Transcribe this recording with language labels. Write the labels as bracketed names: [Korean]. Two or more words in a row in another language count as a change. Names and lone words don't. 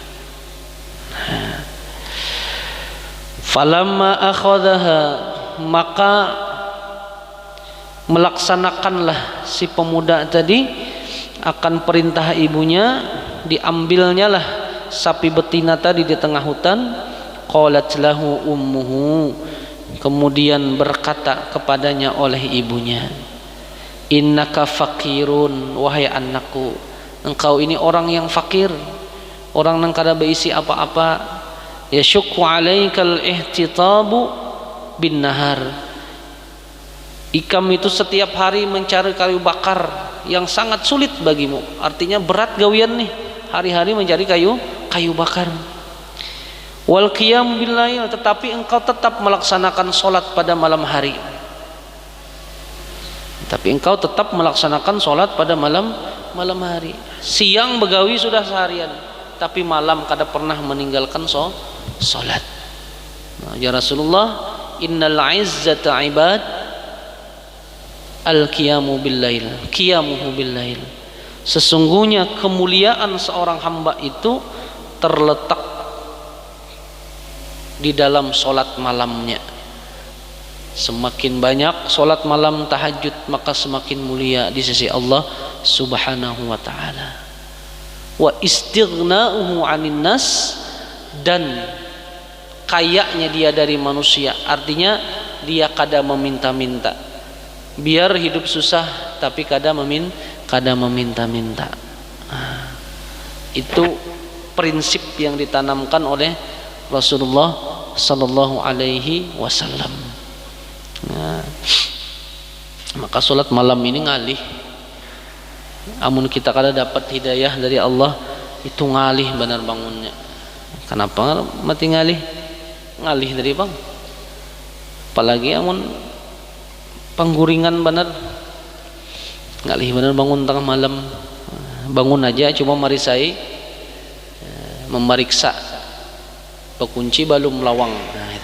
[Arabic] فلما أخذها, [Indonesian] maka melaksanakanlah si pemuda tadi akan perintah ibunya, diambilnya lah sapi betina tadi di tengah hutan. [Arabic] قالت له أمه, [Indonesian] kemudian berkata kepadanya oleh ibunya, [Arabic] إنك فقير, [Indonesian] wahai anakku, engkau ini orang yang fakir, orang yang kada berisi apa-apa. [Arabic] يشق عليك الاحتطاب بالنهار, [Indonesian] ikam itu setiap hari mencari kayu bakar yang sangat sulit bagimu, artinya berat gawian nih, hari-hari mencari kayu bakar. [Arabic] والقيام بالليل, [Indonesian] tetapi engkau tetap melaksanakan solat pada malam hari. Tapi engkau tetap melaksanakan solat pada malam hari. Siang begawi sudah seharian, tapi malam kada pernah meninggalkan solat. [Arabic] يا رسول الله، إن عزة العبد القيام بالليل، قيامه بالليل. [Indonesian] Sesungguhnya kemuliaan seorang hamba itu terletak di dalam solat malamnya. Semakin banyak solat malam tahajud, maka semakin mulia di sisi Allah [Arabic] سبحانه وتعالى. واستغناؤه عن الناس, [Indonesian] dan kayanya dia dari manusia, artinya dia kada meminta-minta. Biar hidup susah tapi kada meminta-minta. Itu prinsip yang ditanamkan oleh Rasulullah [Arabic] صلى الله عليه وسلم. [Indonesian] Maka solat malam ini ngalih. [Banjar] Amun kita kada dapat hidayah dari Allah, itu ngalih benar bangunnya. [Indonesian] Kenapa mati ngalih? [Banjar] ngalih tadi bang, apalagi amun pangguringan bener ngalih bener, bangun tengah malam, bangun aja cuma marisai memeriksa pekunci belum lawang, nah, itu.